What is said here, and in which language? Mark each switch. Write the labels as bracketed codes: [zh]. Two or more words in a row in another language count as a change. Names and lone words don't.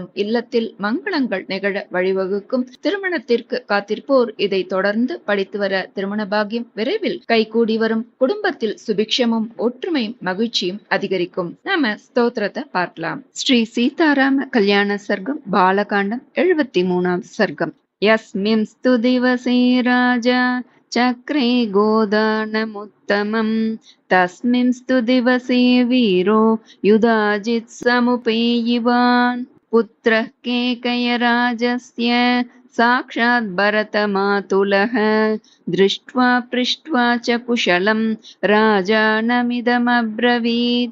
[ta] இல்லத்தில் மங்களங்கள் நிகழ வழிவகுக்கும். திருமணத்திற்கு காத்திருப்போர் இதை தொடர்ந்து படித்து வர திருமண பாக்கியம் விரைவில் கைகூடி வரும். குடும்பத்தில் சுபிக்ஷமும் ஒற்றுமையும் மகிழ்ச்சியும் அதிகரிக்கும். நாம ஸ்தோத்திரத்தை பார்க்கலாம். ஸ்ரீ சீதாராம கல்யாண சர்க்கம் பாலகாண்டம் 73வது சர்க்கம். [sa] यस्मिंस्तु दिवसे राजा चक्रे गोदानमुत्तमम् तस्मिंस्तु दिवसे वीरो युधाजित् समुपेयिवान् पुत्रः केकयराजस्य साक्षात् भरतमातुलः दृष्ट्वा पृष्ट्वा च कुशलं राजानमिदमब्रवीत्